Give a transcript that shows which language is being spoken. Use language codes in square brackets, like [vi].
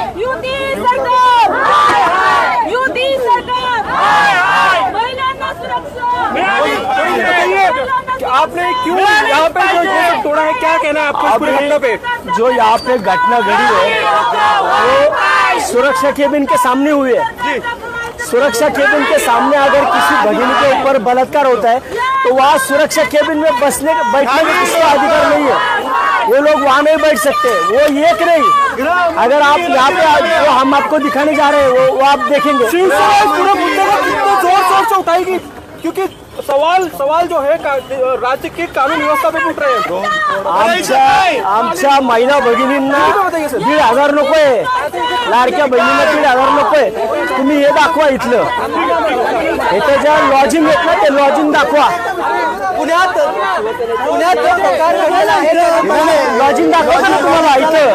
[mr] युती सरकार, युती सरकार, महिलांना सुरक्षा मिळाली पाहिजे. [hi] आपने क्यों यहाँ पे जो तोड़ा है, क्या कहना है आपको पूरी घटना पे? जो यहाँ पे घटना घड़ी है वो सुरक्षा केबिन के सामने हुई है. सुरक्षा केबिन के सामने अगर किसी भगिनी के ऊपर बलात्कार होता है तो वहाँ सुरक्षा केबिन में बैठने का किसका अधिकार नहीं है. वो लोग वहाँ नहीं बैठ सकते. वो एक नहीं, अगर आप यहाँ पे जो हम आपको दिखाने जा रहे हैं वो आप देखेंगे. पूरे मुद्दे को कितने जोर से उठाएगी, क्योंकि सवाल जो है राज्य की कानून व्यवस्था पे उठ रहे हैं. [mr] आमच्या महिला भगिनींना 1,500 नकोय, लाडक्या बहिणींना 1,500 नकोय. तुम्ही हे दाखवा इथलं, इथं ज्या लॉजिंग आहेत ना ते लॉजिंग दाखवा. पुण्यात लॉजिंग दाखवा ना तुम्हाला इथं.